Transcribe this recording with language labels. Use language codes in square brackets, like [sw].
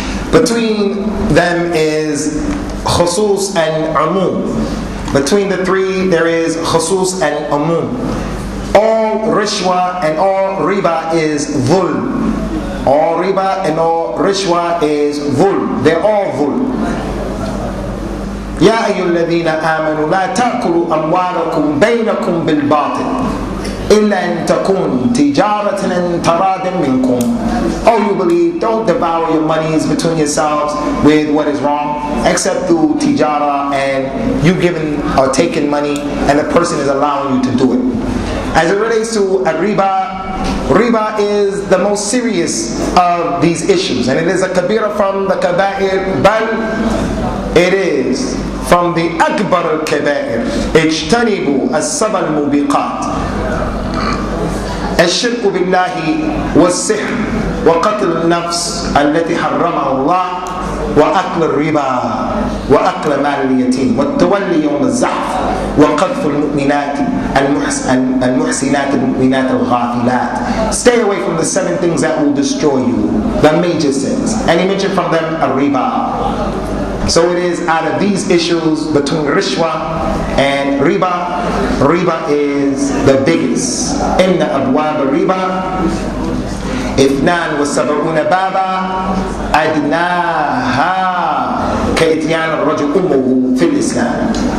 [en] Between them is khusus and umum. Between the three, there is khusus and umum. All rishwa and all riba is dhulm. All riba and all rishwa is dhulm. They're all dhulm. [ar] يا أيها الذين آمنوا لا تأكلوا أموالكم بينكم بالباطل إلا أن تكون تجارة عن تراض منكم. [en] Oh, you believe, don't devour your monies between yourselves with what is wrong, except through tijara and you giving or taking money and the person is allowing you to do it. As it relates to riba, riba is the most serious of these issues, and it is a kabira from the kaba'ir, bal it is from the akbar al-kaba'ir. Ijtanibu as-saba al-mubiqat. [ar] الشرك بالله والسحر وقتل النفس التي حرمها الله وأكل الربا وأكل مال اليتيم والتولي يوم الزحف وقذف المؤمنات المحسنات المؤمنات الغافلات. [en] Stay away from the 7 things that will destroy you, the major sins. And he mentioned from them a riba. So it is out of these issues between rishwa and riba. Riba is the biggest. [ar] إن أبواب الربا 72 بابا أدناها كإتيان الرجل أمه في الإسلام.